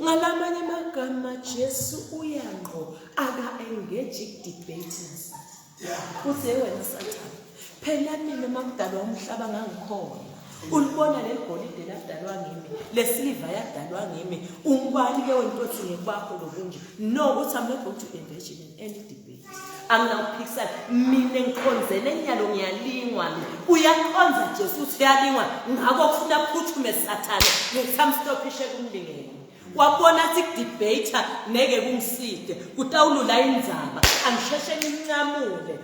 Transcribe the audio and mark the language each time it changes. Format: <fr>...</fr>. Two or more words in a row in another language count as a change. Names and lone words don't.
<ss>Ngalamanye amagama Jesu uyanqo aka-engage debates. Uthi wena Sathane, phela mina makudalwa umhlaba ngangikhona. Ulibona leli golide ladalwa ngimi, lesiliva yadalwa ngimi. Ungubani ke wena uthi ngekwakho lokunje?</ss> <en>No, uthi I'm not going to engage in any debate.</en> <ss>Anginakuphikisana, mina ngikhonzele enyalo ngiyalingwa. Uyakhonza Jesu uthi uyalingwa, ngakho kufuna phuthume Sathane, ngithamstopishe kumlingene. Wabona athi kudebater neke kungiside, kutawulula indzaba, angisheshe ngincamule.</ss>